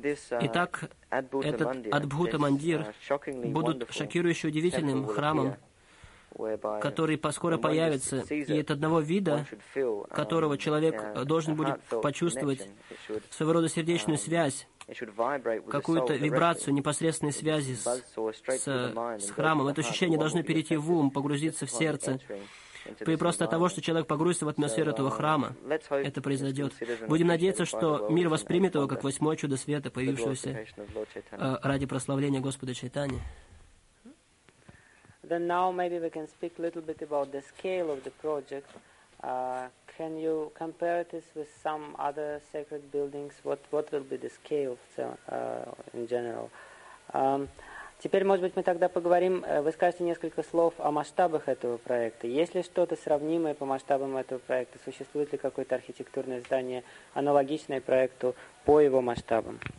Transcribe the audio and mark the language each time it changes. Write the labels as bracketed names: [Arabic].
[Russian] Итак, этот Адбхута Мандир будет шокирующе удивительным храмом, который скоро появится, и от одного вида, которого человек должен будет почувствовать своего рода сердечную связь, какую-то вибрацию непосредственной связи с храмом. Это ощущение должно перейти в ум, погрузиться в сердце. И просто от того, что человек погрузится в атмосферу этого храма, это произойдет. Будем надеяться, что мир воспримет его как восьмое чудо света, появившегося ради прославления Господа Чайтани. [English] Then now maybe we can speak a little bit about the scale of the project. Can you compare this with some other sacred buildings? What will be the scale in general? [Russian] Теперь, может быть, мы тогда поговорим, вы скажете несколько слов о масштабах этого проекта. Есть ли что-то сравнимое по масштабам этого проекта? Существует ли какое-то архитектурное здание, аналогичное проекту по его масштабам?